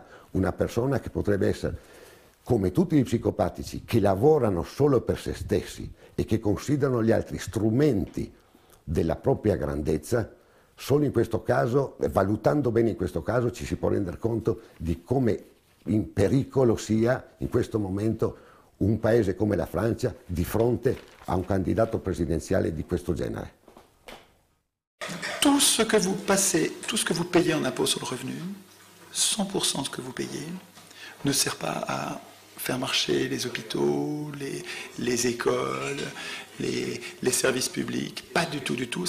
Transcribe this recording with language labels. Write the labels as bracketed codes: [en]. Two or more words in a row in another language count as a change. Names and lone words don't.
[it] Una persona che potrebbe essere, come tutti gli psicopatici, che lavorano solo per se stessi e che considerano gli altri strumenti della propria grandezza, solo in questo caso, valutando bene in questo caso, ci si può rendere conto di come in pericolo sia in questo momento un paese come la Francia di fronte a un candidato presidenziale di questo genere? [fr] Tout ce que vous passez, tout ce que vous payez en impôt sur le revenu, 100% de ce que vous payez, ne sert pas à faire marcher les hôpitaux, les écoles, les services publics. Pas du tout, du tout.